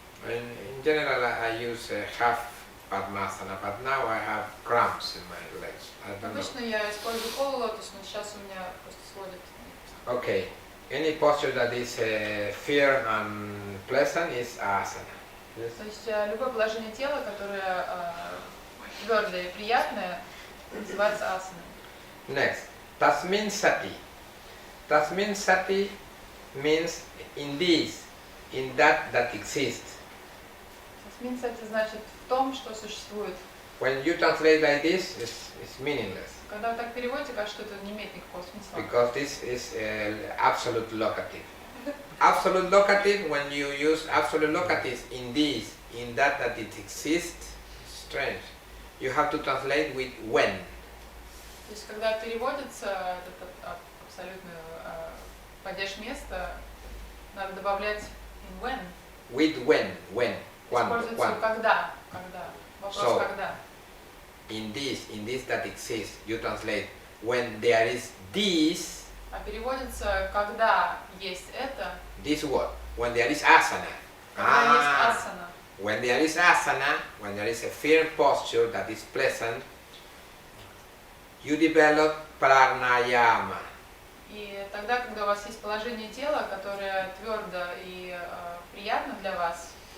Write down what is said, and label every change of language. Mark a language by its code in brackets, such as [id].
[en] In general, I use half Padmasana, but now I have cramps in my legs. I don't know. [ru] Обычно я использую полулотос, но сейчас у меня просто сводит. [en] Okay. Any posture that is firm and pleasant is asana. Yes. [ru] То есть любое положение тела, которое твердое и приятное, называется асаной. [en] Next, tasmin sati. Tasmin sati means in this, in that exists. [ru] Тасмин сати значит в том, что существует. [en] When you translate like this, it's meaningless [ru] Когда вы так переводите, кажется, что это не имеет никакого смысла. [en] because this is absolute locative. Absolute locative, when you use absolute locatives in this, in that it exists, strange. You have to translate with when. [ru] То есть, когда переводится этот абсолютный падеж места, надо добавлять [en] in when. With when, [ru] Используется [pt] quando. [ru] когда. Вопрос [en] So, [ru] когда. [en] In this that exists, you translate when there is this. [ru] А переводится, когда есть это, [en] This what? When there is asana. [ru] когда есть асана. [en] When there is asana, when there is a firm posture that is pleasant, you develop pranayama. [ru] И тогда, когда у вас есть положение тела, которое твердо и приятно для вас,